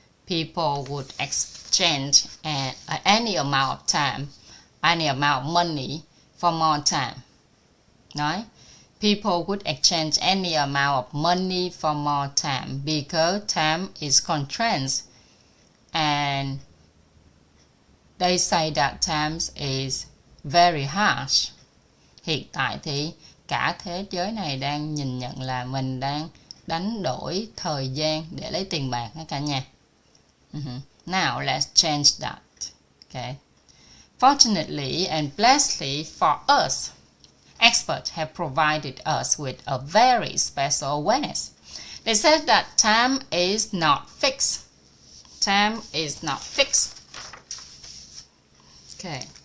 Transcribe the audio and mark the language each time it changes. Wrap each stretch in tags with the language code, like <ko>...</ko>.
<en>People would exchange any amount of time, any amount of money for more time. Right? People would exchange any amount of money for more time because time is constrained, and they say that time is very harsh.</en> <vi>Hiện tại thì cả thế giới này đang nhìn nhận là mình đang đánh đổi thời gian để lấy tiền bạc đó cả nhà.</vi> <en>Now let's change that. Okay. Fortunately and blessedly for us, experts have provided us with a very special awareness. They said that time is not fixed. Time is not fixed. Okay.</en>